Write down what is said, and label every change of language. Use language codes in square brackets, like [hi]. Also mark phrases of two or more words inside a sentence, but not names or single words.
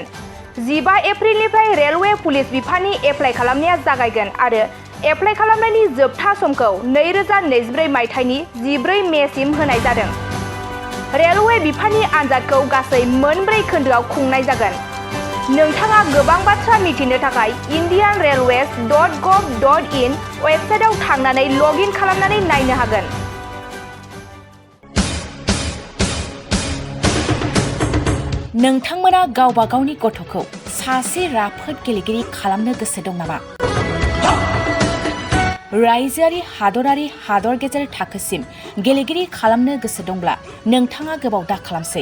[brx] 15 एप्रिलनिफ्राय रेलवे पुलिस बिफाननि एप्लाइ खालामनाया जागायगोन आरो एप्लाइ खालामनायनि जोबथा समखौ 2024 मायथाइनि 14 मेसिम होनाय जादों। रेलवे बिफाननि आनजादखौ गासै 4 खोन्दोआव खुंनाय जागोन। नोंथाङा गोबां बाथ्रा मिथिनो थाखाय indianrailways.gov.in वेबसाइटआव थांनानै [en] log in [brx] खालामनानै नायनो हागोन। नोंथांमोना गावबा गावनि गथ'खौ सासे राफोद गेलेगिरि खालामनो गोसो दं नामा? रायजोआरि हादरारि हादर गेजेर थाखोसिम गेलेगिरि खालामनो गोसो दंब्ला नोंथाङा गोबाव दा खालामसै।